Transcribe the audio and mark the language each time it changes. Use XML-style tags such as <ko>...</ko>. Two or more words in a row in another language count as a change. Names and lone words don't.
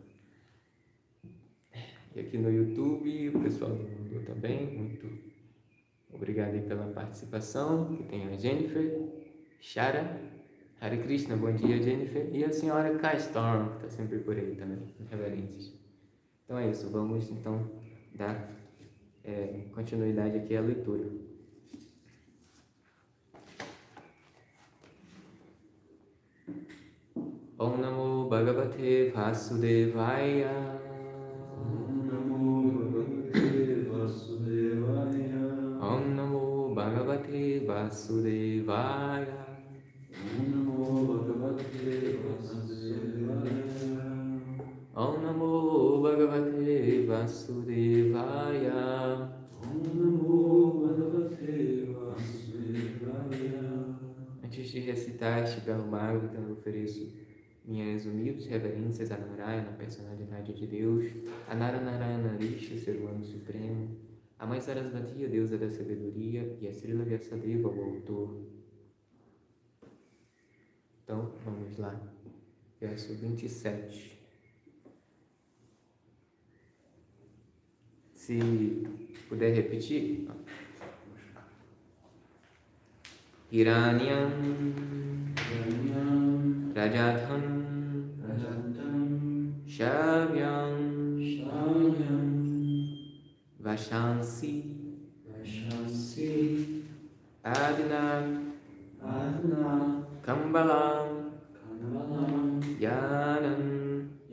<pt>E aqui no YouTube, o pessoal do Google também, muito obrigado aí pela participação. Aqui tem a Jennifer, Shara, Hare Krishna, bom dia, Jennifer. E a senhora Kai Storm, que está sempre por aí também, reverentes. Então é isso, vamos então dar continuidade aqui à leitura.</pt> <sa>ॐ नमो भगवते वासुदेवाय. ॐ नमो भगवते वासुदेवाय. ॐ नमो भगवते वासुदेवाय. ॐ नमो भगवते वासुदेवाय. ॐ नमो भगवते वासुदेवाय. ॐ नमो भगवते वासुदेवाय.</sa> <pt>Antes de recitar este belo magro, então eu ofereço minhas humildes reverências a Narayana, a personalidade de Deus, a Naranarayana Rishi, o ser humano supremo, a Mãe Sarasvati, a deusa da sabedoria, e a Srila Vyasadeva, o autor. Então, vamos lá. Verso 27. Se puder repetir.</pt> <sa>हिरण्यं रजतं शय्यां वासांसि अजिन कम्बलं यानम्</sa>